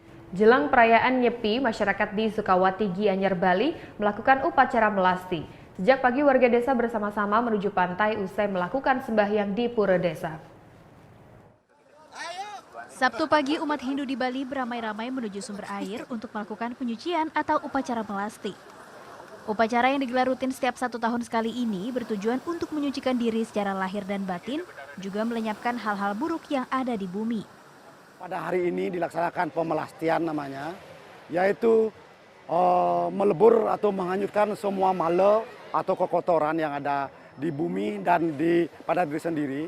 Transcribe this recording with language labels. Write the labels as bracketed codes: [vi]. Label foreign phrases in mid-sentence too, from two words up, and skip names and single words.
[id] Jelang perayaan Nyepi, masyarakat di Sukawati, Gianyar, Bali melakukan upacara melasti. Sejak pagi warga desa bersama-sama menuju pantai usai melakukan sembahyang di pura desa. Sabtu pagi umat Hindu di Bali beramai-ramai menuju sumber air untuk melakukan penyucian atau upacara melasti. Upacara yang digelar rutin setiap 1 tahun sekali ini bertujuan untuk menyucikan diri secara lahir dan batin, juga melenyapkan hal-hal buruk yang ada di bumi. Pada hari ini dilaksanakan pemelastian namanya, yaitu melebur atau menghanyutkan semua mala atau kotoran yang ada di bumi dan pada diri sendiri.